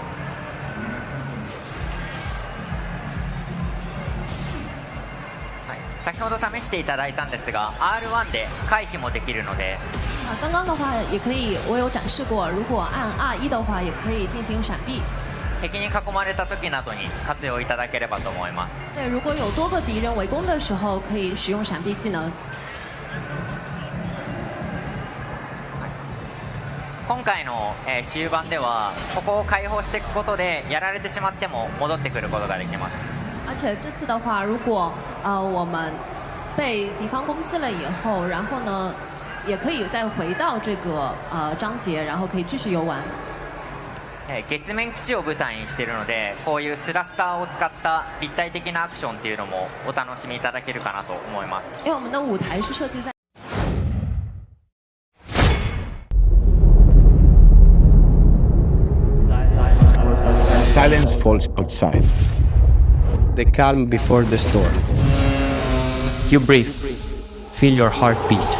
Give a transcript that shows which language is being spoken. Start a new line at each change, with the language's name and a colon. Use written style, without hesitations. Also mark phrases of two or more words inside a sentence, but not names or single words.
Japanese: 先ほど試していただいたんですが R1 で回避もできるので
Chinese: 刚刚的话也可以，我有展示过，如果按 R1 的话也可以进行闪避。
Japanese: 敵に囲まれた時などに活用いただければと思います。
Chinese: 对，如果有多个敌人围攻的时候，可以使用闪避技能。
Japanese: 今回の終盤ではここを開放していくことでやられてしまっても戻ってくることができます。
Chinese: 而且这次的话，如果我们被敌方攻击了以后，然后呢，也可以再回到这个章节，然后可以继续游玩。
Japanese: 月面基地を舞台にしているので、こういうスラスターを使った立体的なアクションっていうのもお楽しみいただけるかなと思います。
Chinese: 因为我们的舞台是设计在。
English: Silence falls outside. The calm before the storm. You breathe. Feel your heart beat.